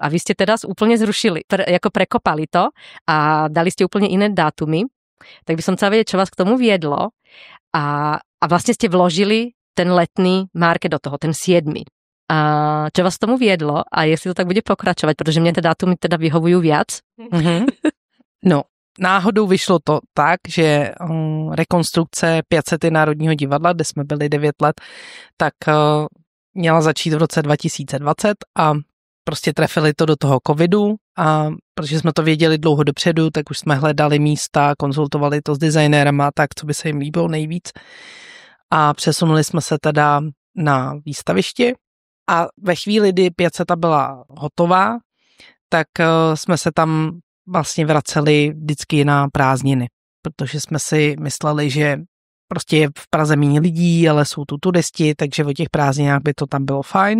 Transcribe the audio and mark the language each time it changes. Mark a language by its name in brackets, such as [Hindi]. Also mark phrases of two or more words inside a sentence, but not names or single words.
[Slovak] A vy ste teraz úplne zrušili, ako prekopali to a dali ste úplne iné dátumy. Tak by som chcela vedieť, čo vás k tomu viedlo. A vlastne ste vložili ten letný market do toho, ten 7. A čo vás k tomu viedlo a jestli to tak bude pokračovať, protože mne tie dátumy teda vyhovujú viac. [Czech] No. Náhodou vyšlo to tak, že rekonstrukce 500 Národního divadla, kde jsme byli 9 let, tak měla začít v roce 2020 a prostě trefili to do toho covidu a protože jsme to věděli dlouho dopředu, tak už jsme hledali místa, konzultovali to s designérama, tak co by se jim líbilo nejvíc a přesunuli jsme se teda na výstaviště a ve chvíli, kdy 500 byla hotová, tak jsme se tam vlastně vraceli vždycky na prázdniny, protože jsme si mysleli, že prostě je v Praze méně lidí, ale jsou tu turisti, takže o těch prázdninách by to tam bylo fajn.